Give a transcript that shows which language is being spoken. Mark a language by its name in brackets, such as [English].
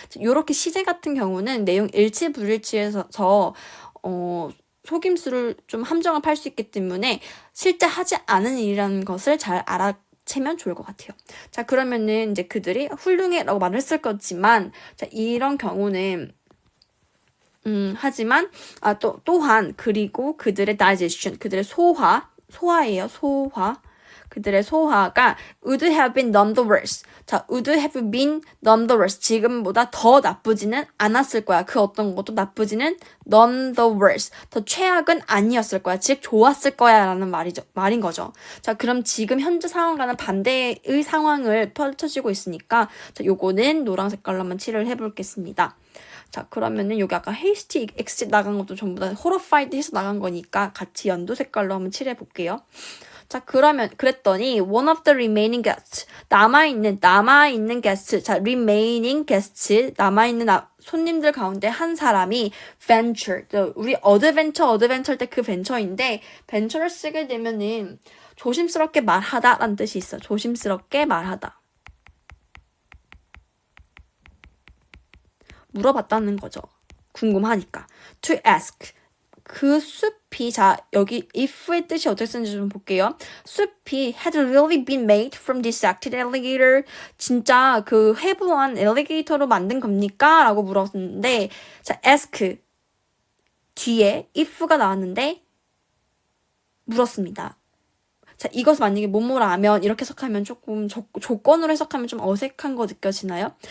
[Korean] 이렇게 시제 같은 경우는 내용 일치 불일치에서 속임수를 좀 함정을 팔 수 있기 때문에 실제 하지 않은 일이라는 것을 잘 알아채면 좋을 것 같아요. 자, 그러면은 이제 그들이 훌륭해 라고 말을 했을 거지만, 자, 이런 경우는 하지만 또한 그리고 그들의 digestion, 그들의 소화예요. 그들의 소화가 [English] would have been none the worse. [Korean] 자, [English] would have been none the worse. [Korean] 지금보다 더 나쁘지는 않았을 거야. 그 어떤 것도 나쁘지는 [English] none the worse. [Korean] 더 최악은 아니었을 거야. 즉 좋았을 거야 라는 말인 거죠. 자, 그럼 지금 현재 상황과는 반대의 상황을 펼쳐지고 있으니까, 자, 요거는 노란 색깔로 한번 칠을 해보겠습니다. 자, 그러면은 여기 아까 hasty exit 나간 것도 전부 다 horrified 해서 나간 거니까 같이 연두 색깔로 한번 칠해 볼게요. 자, 그랬더니 [English] one of the remaining guests, [Korean] 남아있는 guests, 자, [English] remaining guests, [Korean] 남아있는 손님들 가운데 한 사람이 venture, 우리 adventure 때 그 venture인데 venture를 쓰게 되면은 조심스럽게 말하다 라는 뜻이 있어. 조심스럽게 말하다. 물어봤다는 거죠. 궁금하니까. [English] To ask. [Korean] 그 숲이, 자, 여기 if의 뜻이 어떻게 쓰는지 좀 볼게요. 숲이 [English] had really been made from dissected alligator. [Korean] 진짜 그 해부한 엘리게이터로 만든 겁니까? 라고 물었는데, 자, ask 뒤에 if가 나왔는데 물었습니다. 자, 이것을 만약에 뭐뭐라면 이렇게 해석하면 조금 조건으로 해석하면 좀 어색한 거 느껴지나요?